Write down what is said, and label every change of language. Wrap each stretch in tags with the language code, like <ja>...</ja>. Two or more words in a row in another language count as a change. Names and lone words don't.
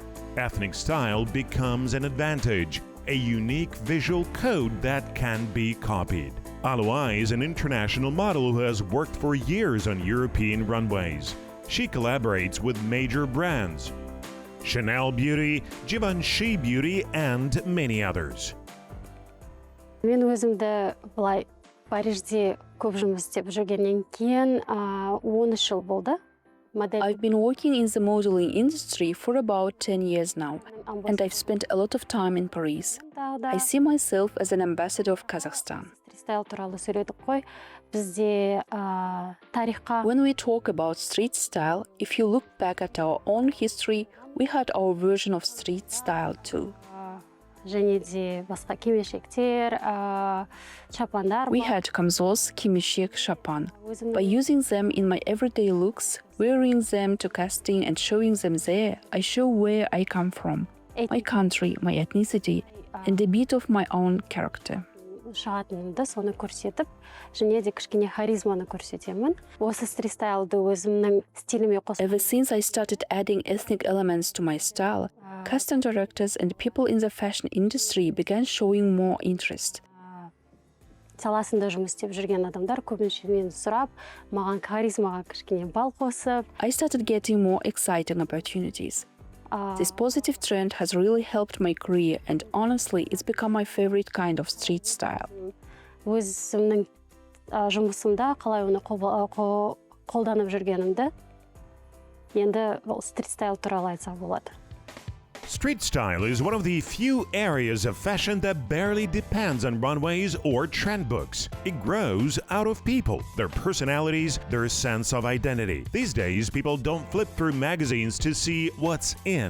<en>Ethnic style becomes an advantage, a unique visual code that can be copied. Alua is an international model who has worked for years on European runways. She collaborates with major brands, Chanel Beauty, Givenchy Beauty, and many others.</en> <kk>Мен өзімді былай Парижде көп жұмыс істеп жүргеннен кейін 13 жыл болды.</kk> <en>I've been working in the modeling industry for about 10 years now, and I've spent a lot of time in Paris. I see myself as an ambassador of Kazakhstan. When we talk about street style, if you look back at our own history, we had our version of street style too. We had kamzols, kimishek, shapan. By using them in my everyday looks, wearing them to casting and showing them there, I show where I come from, my country, my ethnicity, and a bit of my own character.</en> <kk>Шығатынымды соны көрсетіп, және де кішкене харизманы көрсетемін. Осы стрит-стайлды өзімнің стиліме қосып.</kk> <en>Ever since I started adding ethnic elements to my style, casting directors and people in the fashion industry began showing more interest.</en> <kk>Саласында жұмыс істеп жүрген адамдар көбінше мені сұрап, маған харизмаға кішкене бал қосып.</kk> <en>I started getting more exciting opportunities. This positive trend has really helped my career, and honestly, it's become my favorite kind of street style.</en> <kk>Өзімнің жұмысымда қалай оны қолданып жүргенімді енді</kk> <en>street style</en> <kk>туралы айтсақ болады.</kk> <en>Street style is one of the few areas of fashion that barely depends on runways or trend books. It grows out of people, their personalities, their sense of identity. These days, people don't flip through magazines to see what's in.</en>